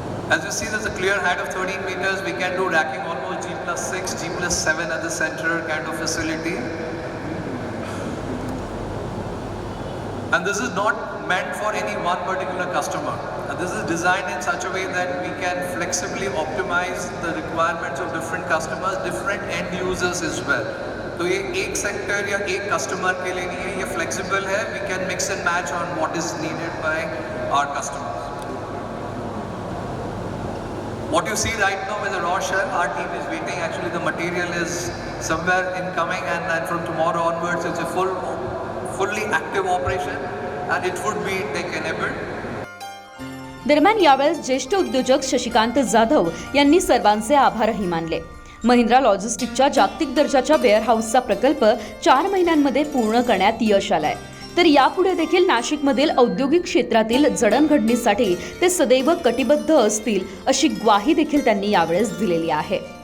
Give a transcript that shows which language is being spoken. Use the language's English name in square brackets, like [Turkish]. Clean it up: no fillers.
[English] As you see, there's a clear height of 13 meters. We can do racking almost G+6, G+7 at the center kind of facility. And this is not meant for any one particular customer. This is designed in such a way that we can flexibly optimize the requirements of different customers, different end users as well. [Hindi] तो ये एक sector या एक customer के लिए नहीं है, ये फ्लेक्सिबल है. [English] We can mix and match on what is needed by our customers. What you see right now is a raw shell. Our team is waiting. Actually, the material is somewhere incoming, and from tomorrow onwards, it's a fully active operation, and it would be tech enabled. [Marathi] दरम्यान यावेळेस ज्येष्ठ उद्योजक शशिकांत जाधव यांनी सर्वांचे आभारही मानले. महिंद्रा लॉजिस्टिकच्या जागतिक दर्जाच्या वेअरहाऊसचा प्रकल्प 4 महिन्यांमध्ये पूर्ण करण्यात यश आलंय. तर यापुढे देखील नाशिकमधील औद्योगिक क्षेत्रातील जडणघडणीसाठी ते सदैव कटिबद्ध असतील अशी ग्वाही देखील त्यांनी यावेळेस दिलेली आहे.